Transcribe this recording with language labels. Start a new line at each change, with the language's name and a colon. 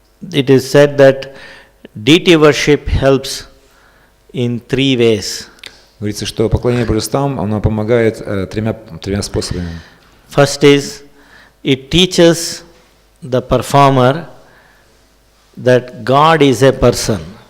English: It is said that deity worship helps in 3 ways.
Russian: Говорится, что поклонение божествам, оно помогает тремя способами.
English: First is, it teaches the performer that God is a person.